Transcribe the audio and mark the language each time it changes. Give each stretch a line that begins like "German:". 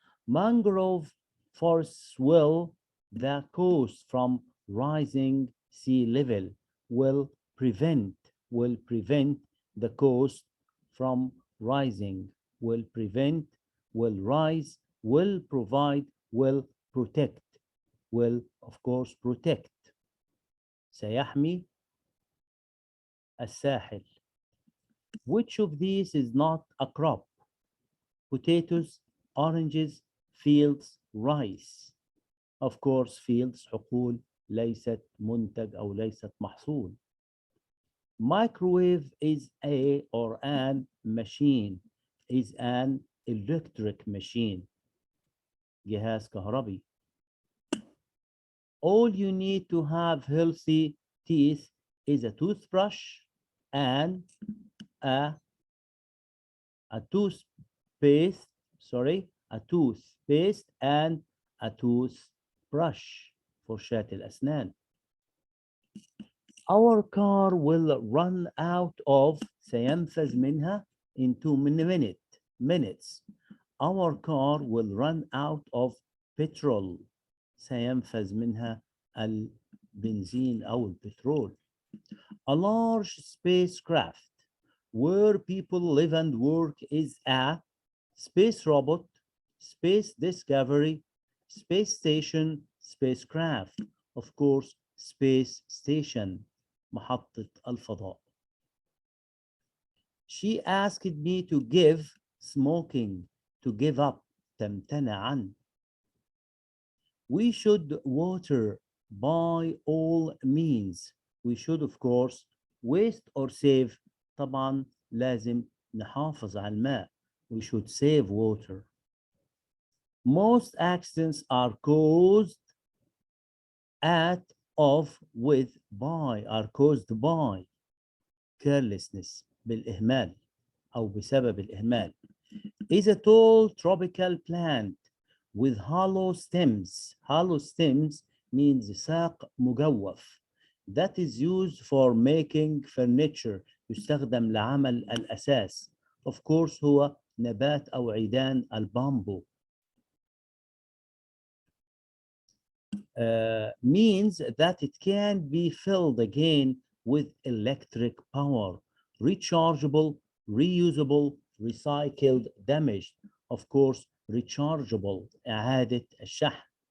English: Mangrove forests will the coast from rising sea level, will prevent the coast from rising, will prevent, will rise, will provide, will protect, will of course protect.
Arabic: سيحمي الساحل.
English: Which of these is not a crop? Potatoes, oranges, fields, rice. Of course, fields
Arabic: حقول ليست منتج أو ليست محصول.
English: Microwave is a or an machine, is an electric machine.
Arabic: جهاز كهربي.
English: All you need to have healthy teeth is a toothbrush and a toothpaste, and a toothbrush,
Arabic: فرشاة الأسنان.
English: Our car will run out of,
Arabic: سينفذ منها
English: in 2 minutes. Our car will run out of petrol.
Arabic: سينفذ منها البنزين أو البترول.
English: A large spacecraft where people live and work is a space robot, space discovery, space station, spacecraft. Of course, space station,
Arabic: محطة الفضاء.
English: She asked me to give smoking, to give up,
Arabic: تمتنع عن.
English: We should water by all means. We should of course waste or save.
Arabic: طبعا لازم نحافظ على الماء.
English: We should save water. Most accidents are caused at, of, with, by, are caused by carelessness,
Arabic: بالإهمال أو بسبب الإهمال.
English: Is a tall tropical plant with hollow stems. Hollow stems means
Arabic: ساق مجوف.
English: That is used for making furniture.
Arabic: يستخدم لعمل الأساس.
English: Of course
Arabic: هو نبات أو عيدان البامبو.
English: Means that it can be filled again with electric power. Rechargeable, reusable, recycled, damaged. Of course, rechargeable,
Arabic: إعادة الشحن.